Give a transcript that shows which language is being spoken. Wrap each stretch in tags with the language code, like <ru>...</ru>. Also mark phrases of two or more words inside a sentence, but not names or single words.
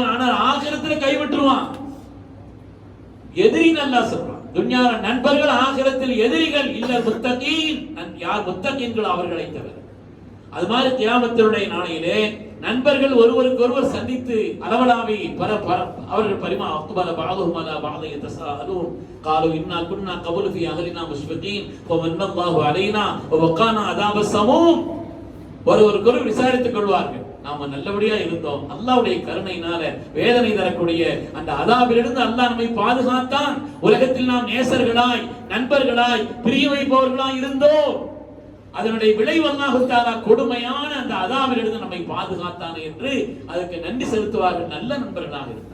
<ta>ஆனால் ஆகிரத்துல கைவிட்டுருவான். எதிரி நல்லா சொல்றான். துன்யால நண்பர்கள், ஆகிரத்தில் எதிரிகள்.</ta> <ar>إلا المتقين,</ar> <ta>யார் முத்தகீன்கள் அவர்களை தவிர. அது மாதிரி கியாமத்தினுடைய நாளையிலே நண்பர்கள் ஒருவருக்கு ஒருவர் சந்தித்து அளவலாவி அவர்கள்</ta> <ar>பரிமா أقبل بعضهم على بعض يتساءلون قالوا إنا كنا قبل في أهلنا مشفقين فمن الله علينا ووقانا عذاب السموم.</ar> <ta>ஒருவருக்கொருவர் விசாரித்துக் கொள்வார்கள். நாம நல்லபடியா இருந்தோம், அல்லாஹ்வுடைய கருணையினால வேதனை தரக்கூடிய அந்த அதாபிலிருந்து அல்லாஹ் நம்மை பாதுகாத்தான். உலகத்தில் நாம் நேசர்களாய், நண்பர்களாய், பிரிய வைப்பவர்களாய் இருந்தோம். அதனுடைய விளைவு அல்லாஹ் தஆலா கொடுமையான அந்த அதாபிலிருந்து நம்மை பாதுகாத்தான் என்று அதற்கு நன்றி செலுத்துவார்கள், நல்ல நண்பர்களாக இருந்தார்.</ta>